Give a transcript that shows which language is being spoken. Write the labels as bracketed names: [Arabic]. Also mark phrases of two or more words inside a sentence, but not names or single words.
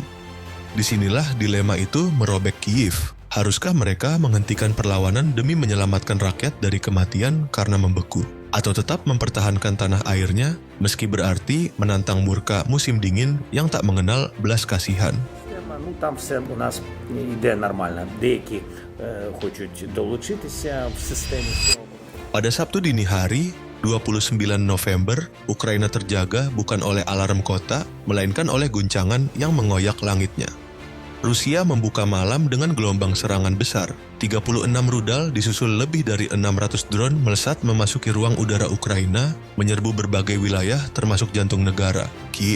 [Indonesian] Disinilah dilema itu merobek Kyiv. Haruskah mereka menghentikan perlawanan demi menyelamatkan rakyat dari kematian karena membeku? Atau tetap mempertahankan tanah airnya, meski berarti menantang murka musim dingin yang tak mengenal belas kasihan? [Ukrainian] Ну, там все у нас йде нормально. Деякі хочуть долучитися в системі цього. [Indonesian] Pada Sabtu dini hari, 29 November, Ukraina terjaga bukan oleh alarm kota, melainkan oleh guncangan yang mengoyak langitnya. Rusia membuka malam dengan gelombang serangan besar. 36 rudal disusul lebih dari 600 drone melesat memasuki ruang udara Ukraina, menyerbu berbagai wilayah termasuk jantung negara, Kyiv.